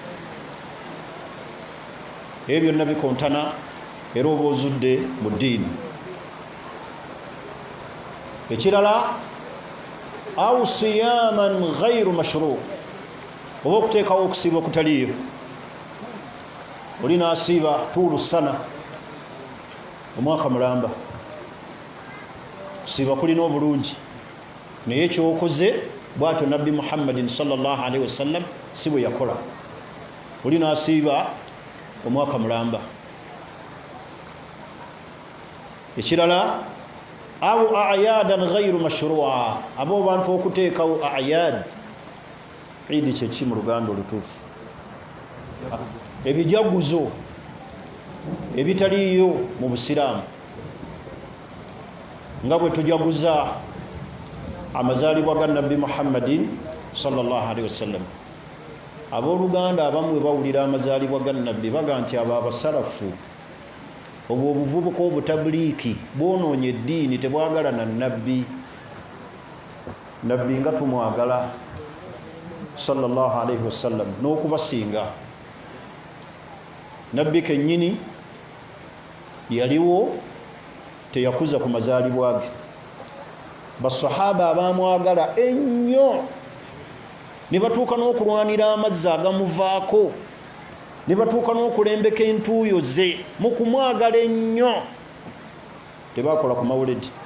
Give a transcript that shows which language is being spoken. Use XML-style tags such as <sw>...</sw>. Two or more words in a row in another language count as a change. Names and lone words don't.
<lg>ebyo byonna bikontana era oba ozudde mu ddiini ekirala</lg> <ar>أو صياما غير مشروع</ar> <lg>oba okuteekawo okusiiba okutaliyo olina asiiba tuulu sana omwaka mulamba kusiiba kulina obulungi naye kyokoze bwatyo nabbi Muhammadin</lg> <ar>صلى الله عليه وسلم</ar> <lg>si bwe yakola olina asiiba omwaka mulamba ekirala awo</lg> <ar>أعيادا غير مشروعة</ar> <lg>abo bantu okuteekawo ayad idi kyeki mu luganda olutuufu ebijaguzo ebitaliyo mu busiraamu nga bwe tujaguza amazaalibwa ga nabbi Muhammadin</lg> <ar>صلى الله عليه وسلم</ar> <lg>abooluganda abamu bwe bawulira amazaalibwa ga nabbi baga nti abo abasalafu obwo obuvubuka obutabuliiki bwonoonye eddiini tebwagala na nabbi nga tumwagala</lg> <ar>صلى الله عليه وسلم</ar> <lg>n'okubasinga nabbi kennyini yaliwo teyakuza ku mazaalibwa ge basahaba abamwagala ennyo ne batuuka n'okulwanira amazzi agamuvaako ne batuuka n'okulembeka entuuyo ze mu kumwagala ennyo tebakola ku mawuledi</lg>